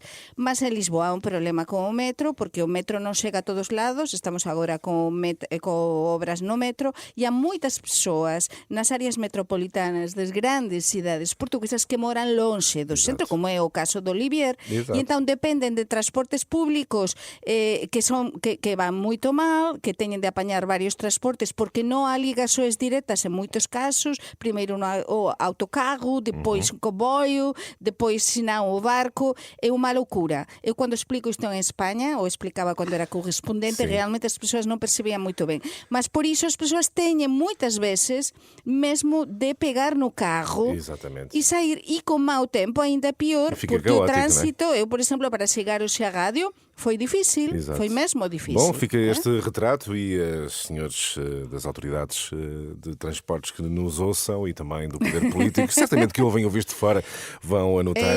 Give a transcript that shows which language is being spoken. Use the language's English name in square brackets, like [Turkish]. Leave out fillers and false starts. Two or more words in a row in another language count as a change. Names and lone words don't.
[Galician] Mas en Lisboa há un problema con o metro, porque o metro non chega a todos lados, estamos agora con obras no metro, e há moitas persoas nas áreas metropolitanas das grandes cidades portuguesas que moran lonxe do centro, como é o caso do Olivier, [Portuguese] Exato. [Galician] e entón dependen de transportes públicos que van moito mal, que teñen de apañar varios transportes porque non há ligaxoes directas en moitos casos, primeiro o autocarro, depois o comboio, depois senão o barco, é unha loucura. Eu cando explico isto en España, ou explicaba cando era correspondente, realmente as persoas non percibían moito ben, mas por iso as persoas teñen moitas veces mesmo de pegar no carro. [Portuguese] Exatamente. E sair, e com mau tempo ainda pior, Fica porque o caótico, trânsito, eu, por exemplo, para chegar hoxe à rádio, foi difícil, Exato. foi mesmo difícil. Bom, fica este retrato e os senhores das autoridades de transportes que nos ouçam e também do poder político, certamente que ouvem o Visto de Fora, vão anotar